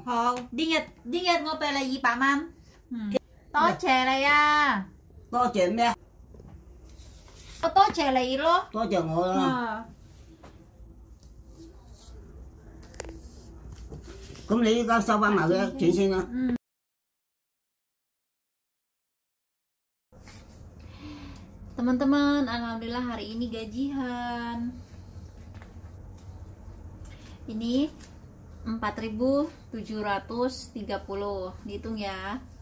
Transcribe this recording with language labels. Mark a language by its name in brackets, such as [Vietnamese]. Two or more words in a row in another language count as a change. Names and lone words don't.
[Cantonese] 好，點日我俾你200蚊。多謝你啊！多謝咩？我多謝你咯。多謝我啦。咁你依家收翻埋佢錢先啦。 [Indonesian] Teman-teman, alhamdulillah hari ini gajian. Ini 4.730. Dihitung ya.